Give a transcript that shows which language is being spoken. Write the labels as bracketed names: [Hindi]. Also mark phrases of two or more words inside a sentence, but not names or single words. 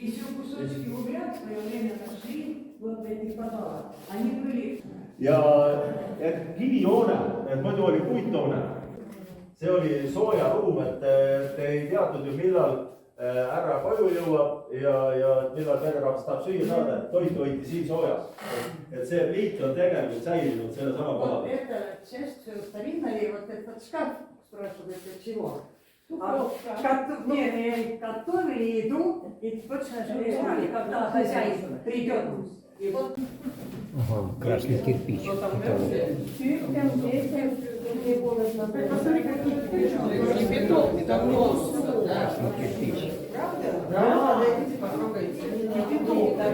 [Estonian] ja et kivihoone, et muidu oli puithoone, see oli soojaruum, et te ei teadnud ju, millal härra koju jõuab ja millal pererahvas tahab süüa saada, et toit hoiti siin soojas. Et see liit on tegelikult säilinud selle sama koha peal. [Russian] Это часть старинная, вот этот шкаф, спрашивает, от чего? Готовили еду, и точно ждали, когда хозяин придет. И вот Красный кирпич. Не бетон, не давно. Красный кирпич. Да, попробуйте. Не бетон,